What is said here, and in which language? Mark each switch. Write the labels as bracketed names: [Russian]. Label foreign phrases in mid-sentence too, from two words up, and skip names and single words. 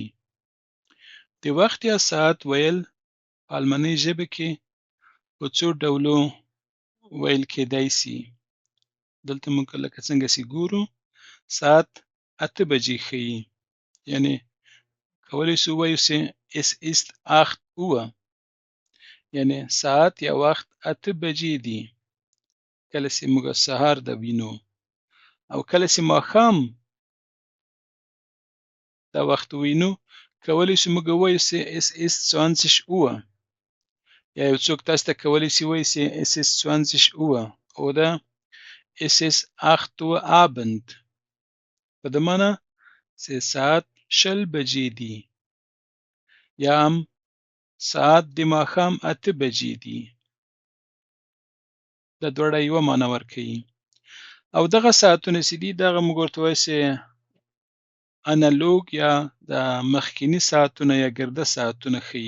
[Pashto] د وخت یا ساعت ویل په المانۍ ژبه کې په څو ډولو ویل کېدای سي. دلته موږ لکه څنګه چې ګورو ساعت 8 بجې ښیي. یعنې کولی شو ووایو چې [German] es ist 8 Uhr. [Pashto] یعنې ساعت یا وخت 8 بجې دي. کله چې موږ سهار ده وینو او کله چې ماښام دا وخت وینو کولی شو موږ ووایو چې [German] es ist 20 Uhr. [Pashto] یا یو څوک تاسو ته کولی شي ووایي چې [German] es ist 20 Uhr oder es ist 8 Uhr Abend. [Pashto] په دې معنی چې ساعت 20 بجې دي یا هم ساعت د ماښام 8 بجې دي. دا دواړه یوه معنی ورکوي. او دغه ساعتونه چې دي دغه موږ ورته وایو چې انالوګ یا د مخکیني ساعتونه یا ګرده ساعتونه ښیي.